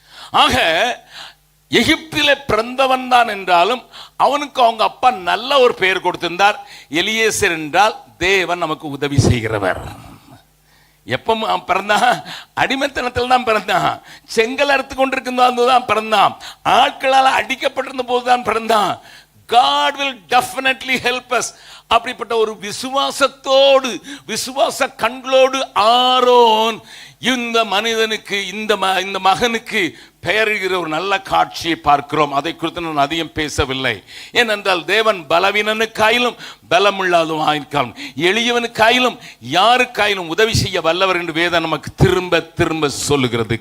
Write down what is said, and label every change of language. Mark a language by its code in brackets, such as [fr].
[ta] ஆக எகிப்திலே பிறந்தவன் தான் என்றாலும் அவனுக்கு அவங்க அப்பா நல்ல ஒரு பெயர் கொடுத்திருந்தார். எலியேசர் என்றால் தேவன் நமக்கு உதவி செய்கிறவர். எப்ப பிறந்தான்? அடிமைத்தனத்தில் தான் பிறந்தான். செங்கல் அறுத்து கொண்டிருக்கும் தான் பிறந்தான். ஆட்களால் அடிக்கப்பட்டிருந்த போது தான் பிறந்தான். [en] God will definitely help us. [ta] அப்படிப்பட்ட ஒரு விசுவாசத்தோடு, விசுவாச கண்களோடு ஆரோன் இந்த மனிதனுக்கு, இந்த மகனுக்கு பெயரிடுகிற ஒரு நல்ல காட்சியை பார்க்கிறோம். அதை குறித்து நான் அதிகம் பேசவில்லை. ஏனென்றால் தேவன் பலவீனனுக்காயிலும் பலமுள்ளாதவனுக்காயிலும் எளியவனுக்காயிலும் யாருக்காயிலும் உதவி செய்ய வல்லவர் என்று வேதம் நமக்கு திரும்ப திரும்ப சொல்லுகிறது.